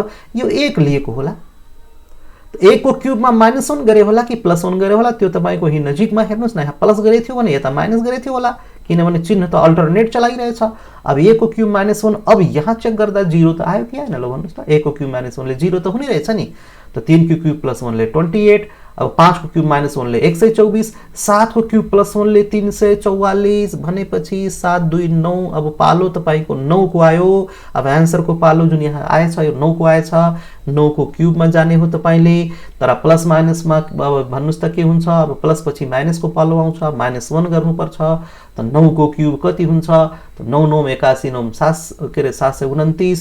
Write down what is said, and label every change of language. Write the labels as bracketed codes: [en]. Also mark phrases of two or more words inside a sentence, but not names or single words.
[ne] अब यसको मतलब यो 1 लिएको होला। A को क्यूबमा -1 गरे होला कि +1 गरे होला त्यो तपाईको यही नजिकमा हेर्नुस् न, यहाँ प्लस गरे थियो भने यता माइनस गरे थियो होला, किनभने चिन्ह त अल्टरनेट चलाइरहेछ। अब A को क्यूब -1, अब यहाँ चेक गर्दा 0 त आयो कि आएन ल भन्नुस् त। A को क्यूब -1 ले 0 त हुने रहेछ नि, त 3 को क्यूब +1 ले 28, अब 5 को क्यूब -1 ले 124, 7 को क्यूब +1 ले 344 भनेपछि 7 2 9। अब पालो तपाईको 9 को आयो। अब आन्सर को पालो जुन यहाँ आएछ यो 9 को आएछ। 9 को क्यूबमा जाने हो तपाईले, तर प्लस माइनसमा अब भन्नुस् त के हुन्छ। अब प्लस पछि माइनस को पालो आउँछ, -1 गर्नुपर्छ। त 9 को क्यूब कति हुन्छ, त 9 9 81 9 729।